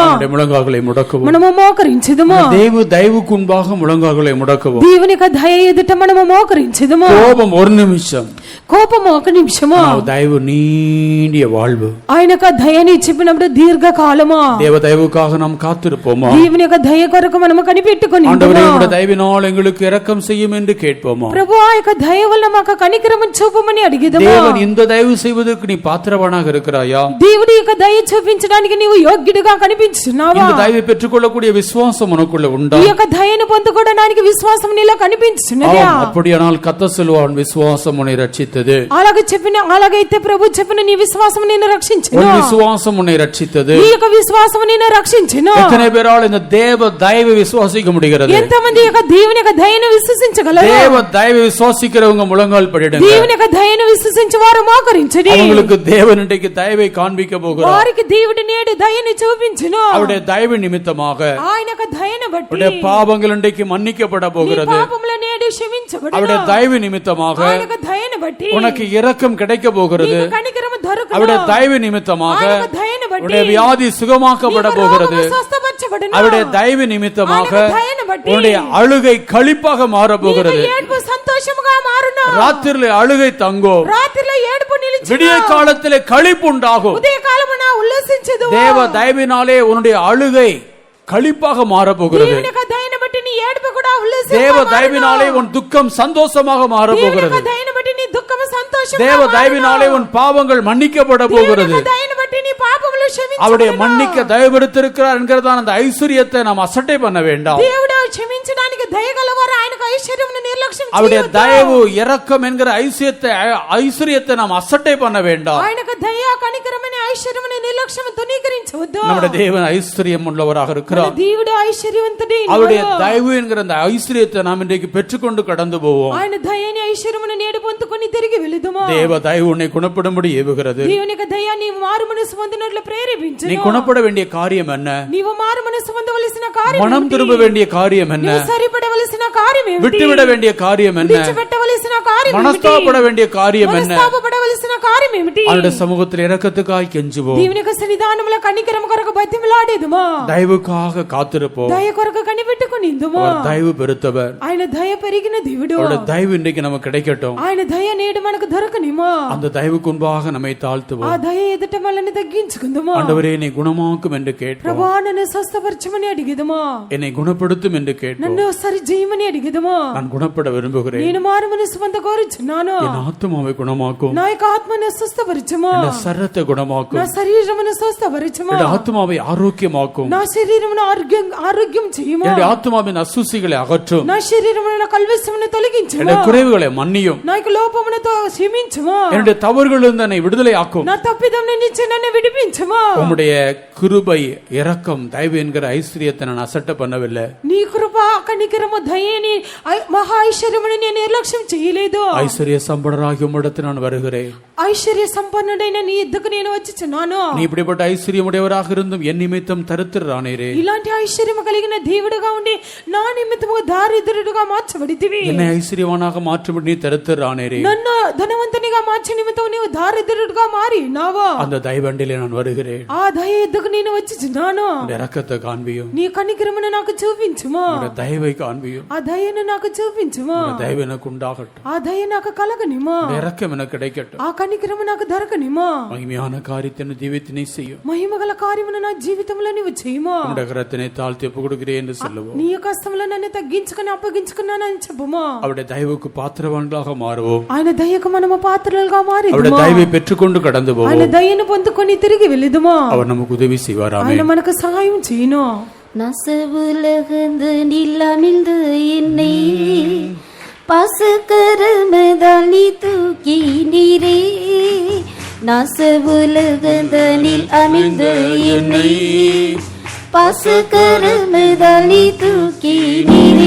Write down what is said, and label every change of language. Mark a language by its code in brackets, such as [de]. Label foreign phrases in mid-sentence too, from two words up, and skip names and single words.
[ta] நம்முடைய முழங்கால்களை முடக்கவும், [te] మనము మోకరించుదుము. [ta] தயவுக்கு முன்பாக முழங்கால்களை முடக்கவும். [te] దేవుని యొక్క దయ ఎదుట మనము మోకరించుదుము. [ta] கோபம் ஒரு நிமிஷம், [te] కోపము ఒక నిమిషము, [ta] దైవ நீண்டிய வாழ்வு. [te] ఆయన యొక్క దయని చెప్పినప్పుడు దీర్ఘకాలము. [ta] தேவ தயவுக்காக நாம் காத்திருப்போமா? [te] దేవుని యొక్క దయ కొరకు మనము కనిపెట్టుకొని [ta] ஆண்டவரே உம்முடைய தயவினால் எங்களுக்கு இரக்கம் செய்யும் என்று கேட்போமா? [te] ప్రభు ఆ యొక్క దయ వల్ల మాకు కనికరము చూపమని అడిగేదమా? [ta] தேவன் இந்த தயவு செய்வதற்கு நீ பாத்திரவானாக இருக்கிறாயா? [te] దేవుడి యొక్క దయ చూపించడానికి నీవు యోగ్యుడిగా కనిపించున్నావా? [ta] இந்த தயவை பெற்றுக்கொள்ளக்கூடிய விசுவாசம் உனக்குள்ள உண்டா? [te] ఈ యొక్క దయను పొందుకోవడానికి విశ్వాసం నీలో కనిపించున్నదా? [ta] அப்படியானால் கர்த்தர் சொல்வான், விசுவாசம் உன்னை ரட்சித்தது. [te] అలాగైతే ప్రభు చెప్పిన నీ విశ్వాసం నిన్ను రక్షించెను. [ta] உன் விசுவாசம் உன்னை ரட்சித்தது. [te] నీ యొక్క విశ్వాసం నిన్ను రక్షించెను. [ta] எத்தனை பேரால் இந்த தேவ தயவை விசுவாசிக்க முடிகிறது? [te] ఎంతమంది యొక్క దేవుని యొక్క దయను విశ్వసించగలరు? [ta] தேவ தயவை விசுவாசிக்கிறவங்க முழங்கால் படிடுங்க. [te] దేవుని యొక్క దయను విశ్వసించే వారు మోకరించండి. [ta] அவங்களுக்கு தேவன் இன்றைக்கு தயவை காண்பிக்க போகிறார். [te] వారికి దేవుడు నేడు దయని చూపించును. [ta] அவருடைய தயவு நிமித்தமாக [te] ఆయన యొక్క దయను బట్టి [ta] அவருடைய பாவங்கள் இன்றைக்கு மன்னிக்கப்பட போகிறது. [te] పాపముల నేడు క్షమించబడును. [ta] அவருடைய தயவு நிமித்தமாக [te] ఆయన యొక్క దయను బట్టి [ta] உனக்கு இரக்கம் கிடைக்க போகிறது. [te] నీకు కనికరము దొరుకును. [ta] அவருடைய தயவு நிமித்தமாக [te] ఆయన యొక్క దయను బట్టి [ta] உன்னுடைய வியாதி சுகமாக்கப்பட போகிறது. [te] స్వస్థపరచబడును. [ta] அவருடைய தயவு நிமித்தமாக [te] ఆయన యొక్క దయను బట్టి [ta] உன்னுடைய அழுகை களிப்பாக மாற போகிறது. [te] నీ ఏడుపు సంతోషముగా మారును. [ta] ராத்திரிலே அழுகை தங்கும், [te] రాత్రిలో ఏడుపు నిలిచును. [ta] விடிய காலத்திலே களிப்பு உண்டாகும். [te] ఉదయకాలమున ఉల్లసించెదవు. [ta] தேவ தயவினாலே உன்னுடைய அழுகை களிப்பாக மாற போகிறது. [te] దేవుని యొక్క దయను బట్టి నీ ఏడుపు కూడా ఉల్లసించుగా [ta] தேவ [te] మారును. [ta] தயவினாலே உன் துக்கம் சந்தோஷமாக மாற [te] దేవుని [ta] போகிறது. [te] యొక్క దయను బట్టి నీ దుఃఖము సంతోషముగా [ta] தேவ [te] మారును. [ta] தயவினாலே உன் பாவங்கள் மன்னிக்கப்பட போகிறது. [te] దేవుని యొక్క దయను బట్టి నీ పాపములు క్షమించబడును. [ta] அவருடைய மன்னிக்க தயவெடுத்திருக்கிறார் என்கிறதான அந்த ஐஸ்வர்யத்தை நாம் அசட்டை பண்ண வேண்டாம். [te] దేవుడు క్షమించడానికి దయగలవారు. ఆయనకు ఐశ్వర్యమును నిర్లక్ష్యం [ta] அவருடைய [te] చేయవద్దు. [ta] தயவு இரக்கம் என்கிற ஐஸ்வர்யத்தை நாம் அசட்டை பண்ண வேண்டாம். [te] ఆయనకు దయ కనికరమైన ఐశ్వర్యమును నిర్లక్ష్యం తునీకరించవద్దు. [ta] நம்முடைய தேவன் ஐஸ்வர்யம் உள்ளவராக இருக்கிறார். [te] దేవుడు ఐశ్వర్యవంతుడే. [ta] அவருடைய தயவு என்கிற அந்த ஐஸ்வர்யத்தை நாம் இன்றைக்கு பெற்றுக்கொண்டு கடந்து போவோம். [te] ఆయన దయని ఐశ్వర్యమును నేడు పొందుకొని తిరిగి వెళుదుమా? [ta] தேவ தயவு உன்னை குணப்படும்படி ஏவுகிறது. [te] దేవుని యొక్క దయ నీవు మారు మనసు పొందినట్లు ప్రేరేపించును. [ta] நீ குணப்பட வேண்டிய காரியம் என்ன? [te] నీవు మారు మనసు పొందవలసిన కార్యం [ta] மனம் [te] ఏమిటి? [ta] திரும்ப வேண்டிய காரியம் என்ன? [te] నీవు సరిపడవలసిన కార్యం ఏమిటి? [ta] விட்டுவிட வேண்டிய காரியம் என்ன? [te] విడిచిపెట్టవలసిన కార్యం ఏమిటి? [ta] மனஸ்தாபப்பட வேண்டிய காரியம் என்ன? [te] మనస్తాపపడవలసిన కార్యం ఏమిటి? [ta] அவருடைய சமூகத்தில் இரக்கத்துக்காய் கெஞ்சுவோம். [te] దేవుని యొక్క సన్నిధానములో కనికరము కొరకు బతిమిలాడేదుమా? [ta] தயவுக்காக காத்திருப்போம். [te] దయ కొరకు కనిపెట్టుకొనిందుమా? [ta] அவர் தயவு பெருத்தவர். [te] ఆయన దయ పెరిగిన దేవుడు. [ta] அவருடைய தயவு இன்றைக்கு நமக்கு கிடைக்கட்டும். [te] ఆయన దయ నేడు మనకు దొరకనిమా? [ta] அந்த தயவுக்கு முன்பாக நம்மை [te] ఆ [ta] தாழ்த்துவோம். [te] దయ ఎదుట మనల్ని తగ్గించుకుందుమా? [ta] ஆண்டவரே என்னை குணமாக்கும் என்று கேட்போம். [te] ప్రభువా నన్ను స్వస్థపరచమని అడిగేదుమా? [ta] என்னை குணப்படுத்தும் என்று கேட்போம். [te] నన్ను సరి చేయమని అడిగేదుమా? [ta] நான் குணப்பட விரும்புகிறேன். [te] నేను మారు మనసు పొంద కోరుచున్నాను. [ta] என் ஆத்துமாவை குணமாக்கும். [te] నా యొక్క ఆత్మను స్వస్థపరచమా? [ta] என் சரத்தை குணமாக்கும். [te] నా శరీరమును స్వస్థపరచమా? [ta] என் ஆத்துமாவை ஆரோக்கியமாக்கும். [te] నా శరీరమును ఆరోగ్యం చేయమా? [ta] என் ஆத்துமாவின் அசுசிகளை அகற்றும். [te] నా శరీరమున కల్వెసమును తొలగించుమా? [ta] என் குறைவுகளை மன்னியும். [te] నా యొక్క లోపమునతో క్షమించుమా? [ta] என்னுடைய தவறுகளிலிருந்து என்னை விடுதலை ஆக்கும். [te] నా తప్పిదం నుంచి నన్ను విడిపించుమా? [ta] உம்முடைய கிருபை இரக்கம் தயவு என்கிற ஐஸ்வர்யத்தை நான் அசட்டை பண்ணவில்லை. [te] నీ కృప కనికరము దయని మహా ఐశ్వర్యమును నేను నిర్లక్ష్యం చేయలేదు. [ta] ஐஸ்வர்ய சம்படராகி உம்மிடத்தில் நான் வருகிறேன். [te] ఐశ్వర్య సంపన్నుడైన నీ ఎద్దుకు నేను వచ్చుచున్నాను. [ta] நீ இப்படிப்பட்ட ஐஸ்வர்யமுடையவராக இருந்தும் என் நிமித்தம் தரித்திரரானீரே. [te] ఇలాంటి ఐశ్వర్యము కలిగిన దేవుడుగా ఉండి నా నిమిత్తముగా దారిద్రుడుగా మార్చబడితివి. [ta] என்னை ஐஸ்வர்யவானாக மாற்றும்படி நீ தரித்திரரானீரே. [te] నన్ను ధనవంతునిగా మార్చే నిమిత్తం నీవు దారిద్రుడుగా మారి నావా? [ta] அந்த தயவண்டிலே நான் வருகிறேன். [te] ఆ దయ ఎద్దుకు నేను వచ్చుచున్నాను. [ta] உம்முடைய இரக்கத்தை காண்பியும். [te] నీ కనికరమును నాకు చూపించుమా? [ta] உம்முடைய தயவை காண்பியும். [te] ఆ దయను నాకు చూపించుమా? [ta] உம்முடைய தயவு எனக்கு உண்டாகட்டும். [te] ఆ దయ నాకు కలగనిమా? [ta] உம்முடைய இரக்கம் எனக்கு கிடைக்கட்டும். [te] ఆ కనికరము నాకు దొరకనిమా? [ta] மகிமையான காரியத்தை ஜீவித்தினை செய்யும். [te] మహిమగల కార్యమును నా జీవితంలో నీవు చేయమా? [ta] உம்முடைய கரத்தினை தாழ்த்தி ஒப்புக் கொடுக்கிறேன் என்று சொல்லுவோம். [te] నీ యొక్క హస్తములో నన్ను తగ్గించుకొని అప్పగించుకున్నానని చెప్పుమా? [ta] அவருடைய தயவுக்கு பாத்திரவான்களாக மாறுவோம். [te] ఆయన దయకు మనము పాత్రలుగా మారి [ta] அவருடைய தயவை பெற்றுக்கொண்டு கடந்து [te] ఆయన [ta] போவோம். [te] దయను పొందుకొని తిరిగి వెళ్ళదుమా? [ta] அவர் நமக்கு உதவி செய்வாராமே. [te] ఆయన మనకు సహాయం చేయను. [ta] நசவுலகந்து நிலமிழ்ந்து என்னை பாசக்கரமதால் நீ தூக்கி நீரே. நசவுலகந்தனில் அமிழ்ந்த என்னை பாசக்கரமதால் நீ தூக்கி நீரே.